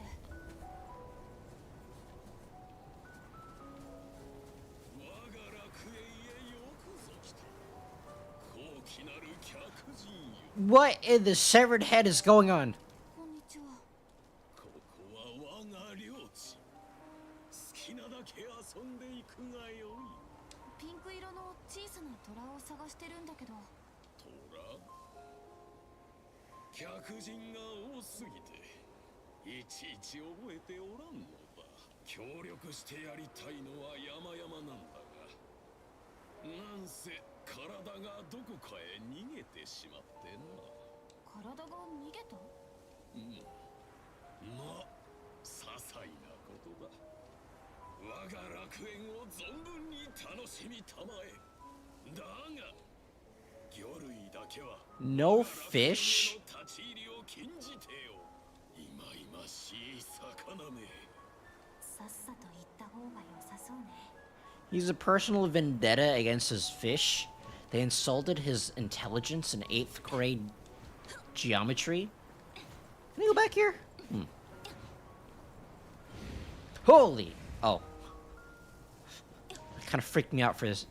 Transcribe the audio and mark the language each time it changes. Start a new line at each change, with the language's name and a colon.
Japanese: 我が楽園へよくぞ来た。高貴なる客人よ。
English: What in the severed head is going on?
Japanese: こんにちは。ここは我が領地。好きなだけ遊んでいくがよい。ピンク色の小さな虎を探してるんだけど。トラ？客人が多すぎていちいち覚えておらんのだ。協力してやりたいのは山々なんだが、なんせ体がどこかへ逃げてしまってな。体が逃げた？うん、まあ些細なことだ。我が楽園を存分に楽しみたまえ。だが魚類だけは
English: No fish?
Japanese: 立ち入りを禁じてよ。いまいましい魚め。さっさと行った方が良さそうね。
English: He's a personal vendetta against his fish. They insulted his intelligence in 8th grade geometry. Can you go back here? Holy! Oh. That kind of freaked me out for this.